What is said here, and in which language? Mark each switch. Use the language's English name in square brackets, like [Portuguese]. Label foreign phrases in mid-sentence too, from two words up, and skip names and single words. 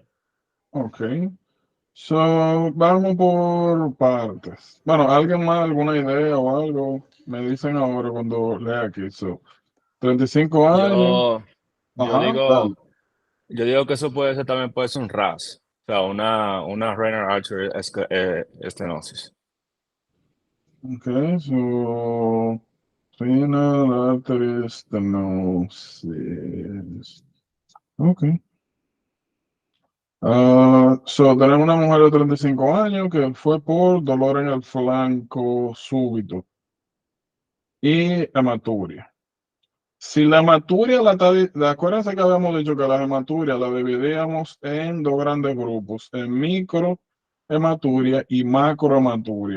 [English] Ok. So, [Spanish] vamos por partes. Bueno, ¿alguien más, alguna idea o algo? Me dicen ahora cuando lea aquí. So, 35 años. Yo Ajá, dale. digo que eso también puede ser un RAS, o sea, una [English] renal artery stenosis. Ok, so, renal artery stenosis. Ok. So, [Spanish] tenemos una mujer de 35 años que fue por dolor en el flanco súbito y hematuria. Si la hematuria acuérdense que habíamos dicho que la hematuria la dividíamos en dos grandes grupos, en microhematuria y macrohematuria.